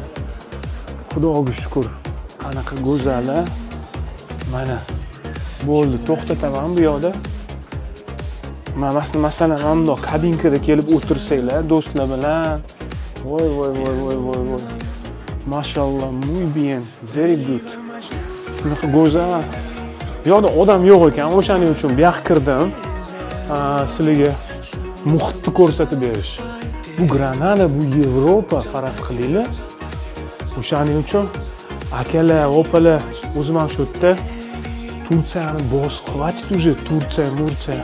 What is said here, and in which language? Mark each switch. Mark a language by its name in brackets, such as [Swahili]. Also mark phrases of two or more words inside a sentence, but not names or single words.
[Uzbek] Xudoga shukr. Qanaqa go'zal. Mana bo'ldi, to'xtataman bu yoqda. Masalan, bundoq kabinkada kelib o'tirsanglar do'stlar bilan. Voy. Mashallah, [Spanish] muy bien, [English] very good. [Uzbek] Shunaqa go'zal. Bu yoqda odam yo'q ekan, o'shaning uchun bu yoqqa kirdim. Sizlarga muhitni ko'rsatib berish. Bu Granada, bu Yevropa, faraz qilinglar. O'shaning uchun akalar, opalar, o'zim ham shu yerda Turkiyani [Russian] хватит уже [Uzbek] Turkiya.